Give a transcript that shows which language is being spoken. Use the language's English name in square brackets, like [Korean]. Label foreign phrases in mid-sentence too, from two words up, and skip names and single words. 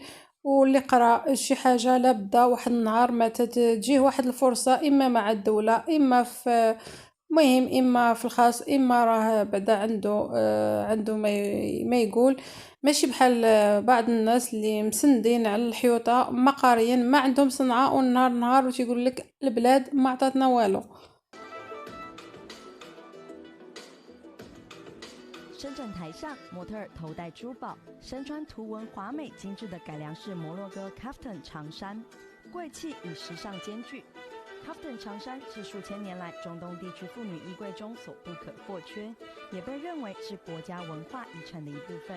[Arabic] واللي قرأ شي حاجة لابد واحد النهار ما تجيه واحد الفرصة، إما مع الدولة إما في مهم، إما في الخاص، إما راه بعدا عنده ما يقول، ماشي بحال بعض الناس اللي مسندين على الحيوطة ما قاريين ما عندهم صنعة، والنهار نهار وتيقول لك البلاد ما عطاتنا والو. [Chinese] 深圳台上，模特儿头戴珠宝，身穿图文华美精致的改良式摩洛哥 Kaftan 长衫，贵气与时尚兼具。Kaftan 长衫是数千年来中东地区妇女衣柜中所不可或缺，也被认为是国家文化遗产的一部分。